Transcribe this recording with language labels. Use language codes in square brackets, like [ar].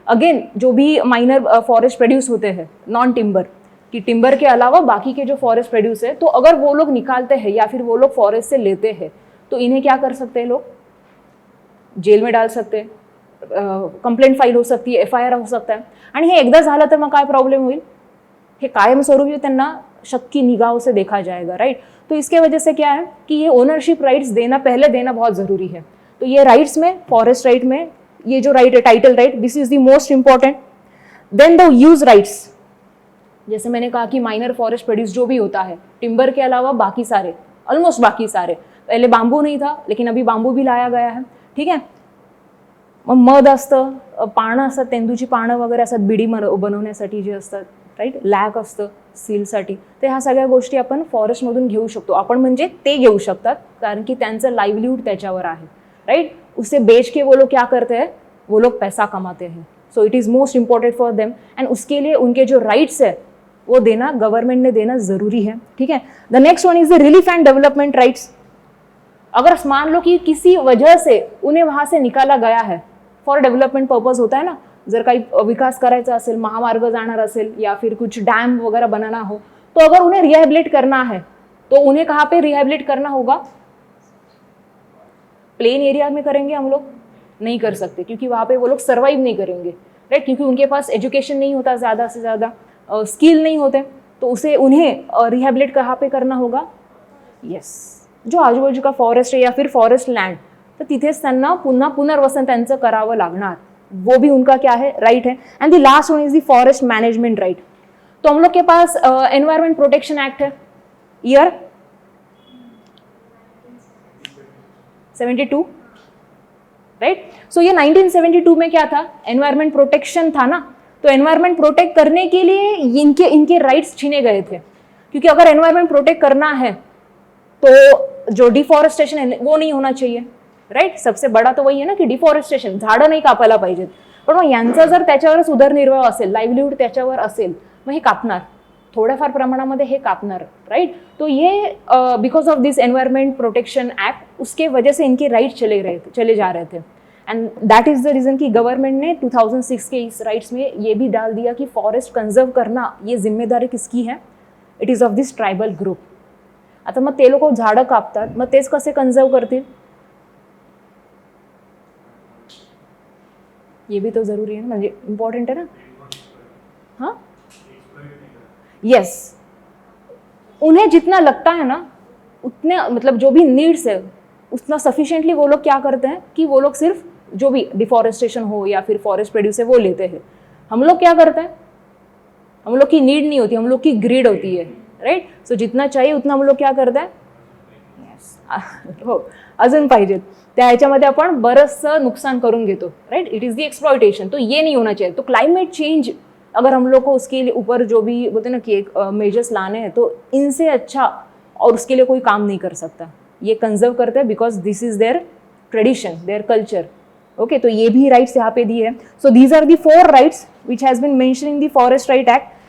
[hi] Again जो भी minor forest produce होते हैं नॉन टिम्बर, कि टिम्बर के अलावा बाकी के जो फॉरेस्ट प्रोड्यूस है, तो अगर वो लोग निकालते हैं या फिर वो लोग फॉरेस्ट से लेते हैं, तो इन्हें क्या कर सकते हैं, लोग जेल में डाल सकते हैं, कंप्लेंट फाईल हो सकती है, FIR हो सकता है। [mr] आणि हे एकदा झालं तर मग काय प्रॉब्लेम होईल, हे कायमस्वरूपी त्यांना [hi] शक्की निगाहों से देखा जाएगा, [mr] राइट। [hi] तो इसके वजह से क्या है कि ये ओनरशिप राइट्स पहले देना बहुत ज़रूरी है। तो ये राइट्स में, फॉरेस्ट राइट में ये जो राइट है title right, [en] This is the most important. [hi] Then the use rights, जैसे मैंने कहा कि माइनर फॉरेस्ट प्रोड्यूस जो भी होता है, टिम्बर के अलावा बाकी सारे, ऑलमोस्ट बाकी सारे, पहले बांबू नहीं था लेकिन अभी बांबू भी लाया गया है। [mr] ठीक है, मग मध असतं, पानं असतात, तेंदूची पानं वगैरे असतात बिडी बनवण्यासाठी जे असतात, राईट, लॅक असतं सीलसाठी. तर ह्या सगळ्या गोष्टी आपण फॉरेस्टमधून घेऊ शकतो. आपण म्हणजे ते घेऊ शकतात कारण की त्यांचं लाइवलीहुड त्याच्यावर आहे, राइट. [hi] उससे बेच के वो लोग क्या करते हैं, वो लोग पैसा कमाते हैं. [en] so it is most important for them [hi] and उसके लिए उनके जो राइट्स है वो देना, गवर्नमेंट ने देना ज़रूरी है. ठीक है. [en] The next one is the relief and development rights. [hi] अगर मान लो कि किसी वजह से उन्हें वहाँ से निकाला गया है, फॉर डेव्हलपमेंट पर्पज होता है ना, [mr] जर काही विकास करायचा असेल, महामार्ग जाणार असेल [hi] या फिर कुछ डैम वगैरह बनाना हो, तो अगर उन्हें रिहेबिलिट करना है तो उन्हें कहाँ पे रिहेबिलिट करना होगा? प्लेन एरिया में करेंगे हम लोग? नहीं कर सकते क्योंकि वहाँ पे वो लोग सर्वाइव नहीं करेंगे, राइट, क्योंकि उनके पास एजुकेशन नहीं होता, ज़्यादा से ज़्यादा स्किल नहीं होते, तो उसे उन्हें रिहेबिलिट कहाँ पे करना होगा? [mr] यस, [hi] जो आजूबाजू का फॉरेस्ट है या फिर फॉरेस्ट लँड, [mr] तर तिथेच त्यांना पुन्हा पुनर्वसन त्यांचं करावं लागणार. [hi] वो भी उनका क्या है, राइट है. [en] And the last one is the forest management right. [hi] तो हम लोग के पास एनवायरमेंट प्रोटेक्शन एक्ट है, ईयर 72, राइट. सो ये 1972 में क्या था, एनवायरमेंट प्रोटेक्शन था ना. तो एनवायरमेंट प्रोटेक्ट करने के लिए इनके राइट्स छीने गए थे, क्योंकि अगर एनवायरमेंट प्रोटेक्ट करना है तो जो डिफॉरेस्टेशन है वो नहीं होना चाहिए, राइट. सबसे बड़ा तो वही है ना की डिफॉरेस्टेशन, [mr] झाडं नाही कापायला पाहिजेत. पण मग यांचा जर त्याच्यावरच उदरनिर्वाह असेल, लाईव्हलीहूड त्याच्यावर असेल, मग हे कापणार, थोड्याफार प्रमाणामध्ये हे कापणार, राइट. [hi] तो ये because of this environment protection act, उसके वजह से इनके राइट चले जा रहे थे. And that is the reason कि गवर्नमेंट ने 2006 के इस राइट्स में ये भी डाल दिया कि फॉरेस्ट कंजर्व करना ये जिम्मेदारी किसकी है, [en] It is of this tribal group. [mr] आता मग ते लोक झाडं कापतात, मग तेच कसे कंजर्व करतील, [hi] ये भी तो जरूरी है ना, [mr] म्हणजे इम्पॉर्टेंट है ना. [hi] हाँ, यस, उन्हें जितना लगता है ना उतने, मतलब जो भी नीड्स है उतना सफिशिएंटली वो लोग क्या करते हैं कि वो लोग सिर्फ जो भी डिफॉरेस्टेशन हो या फिर फॉरेस्ट प्रोड्यूस है वो लेते हैं. हम लोग क्या करते हैं, हम लोग की नीड नहीं होती, हम लोग की ग्रीड होती है, राइट. सो जितना चाहिए उतना हम लोग क्या करते हैं, यस, [mr] हो, अजून पाहिजेत, त्या ह्याच्यामध्ये आपण बरंचसं नुकसान करून घेतो, [hi] right. [en] It is the exploitation. [hi] तो ये नहीं होना चाहिए. तो क्लाइमेट चेंज अगर हम लोग को उसके ऊपर जो भी बोलते हैं ना कि एक मेजर्स लाने हैं, तो इनसे अच्छा और उसके लिए कोई काम नहीं कर सकता. ये कंजर्व करते हैं [en] Because this is their tradition, their culture. Okay, [hi] तो ये भी राइट्स यहाँ पे दिए हैं. [en] So these are the 4 rights which has been mention in the forest right act.